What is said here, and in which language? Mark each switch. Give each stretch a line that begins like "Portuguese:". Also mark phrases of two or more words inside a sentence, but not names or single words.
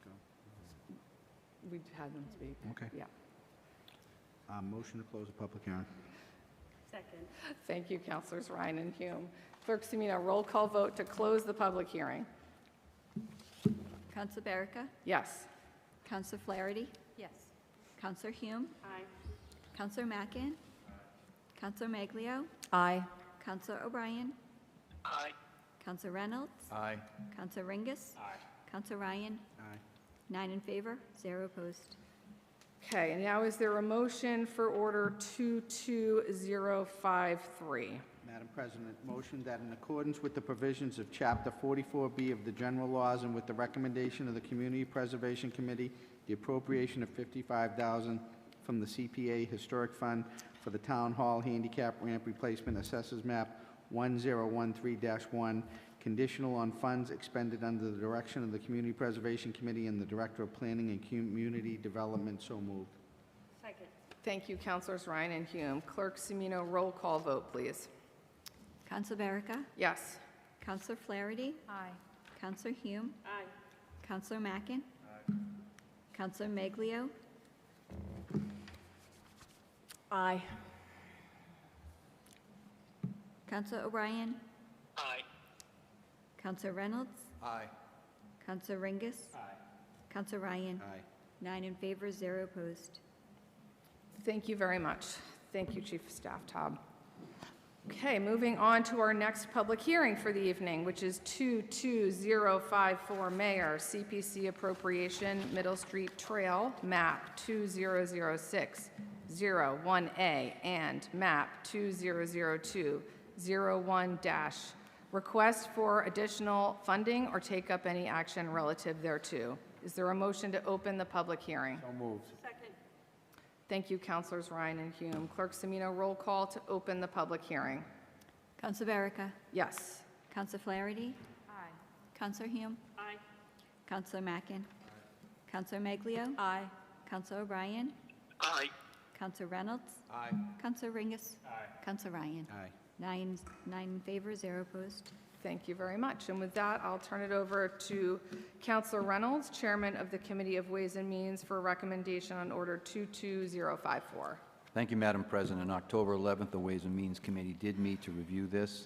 English: We've had them speak. Okay. Yeah. Motion to close the public hearing. Second. Thank you, Councilors Ryan and Hume. Clerk Semino, roll call vote to close the public hearing. Council Barica? Yes. Council Flaherty? Yes. Councilor Hume? Aye. Councilor Mackin? Councilor Maglio? Aye. Councilor O'Brien? Aye. Councilor Reynolds? Aye. Councilor Ringus? Aye. Councilor Ryan? Aye. 9 in favor, 0 opposed. Okay, and now is there a motion for order 22053? Madam President, motion that in accordance with the provisions of Chapter 44B of the general laws and with the recommendation of the Community Preservation Committee, the appropriation of $55,000 from the CPA Historic Fund for the Town Hall Handicap Ramp Replacement Assessors Map 1013-1, conditional on funds expended under the direction of the Community Preservation Committee and the Director of Planning and Community Development. So moved. Second. Thank you, Councilors Ryan and Hume. Clerk Semino, roll call vote, please. Council Barica? Yes. Councilor Flaherty? Aye. Councilor Hume? Aye. Councilor Mackin? Councilor Maglio? Aye. Councilor O'Brien? Aye. Councilor Reynolds? Aye. Councilor Ringus? Aye. Councilor Ryan? Aye. 9 in favor, 0 opposed. Thank you very much. Thank you, Chief of Staff Taub. Okay, moving on to our next public hearing for the evening, which is 22054 Mayor, CPC appropriation, Middle Street Trail, map 2006-01A and map 2002-01-. Request for additional funding or take up any action relative thereto. Is there a motion to open the public hearing? So moved. Second. Thank you, Councilors Ryan and Hume. Clerk Semino, roll call to open the public hearing. Council Barica? Yes. Councilor Flaherty? Aye. Councilor Hume? Aye. Councilor Mackin? Councilor Maglio? Aye. Councilor O'Brien? Aye. Councilor Reynolds? Aye. Councilor Ringus? Aye. Councilor Ryan? Aye. 9 in favor, 0 opposed. Thank you very much. And with that, I'll turn it over to Councilor Reynolds, Chairman of the Committee of Ways and Means, for a recommendation on Order 22054. Thank you, Madam President. On October 11th, the Ways and Means Committee did meet to review this.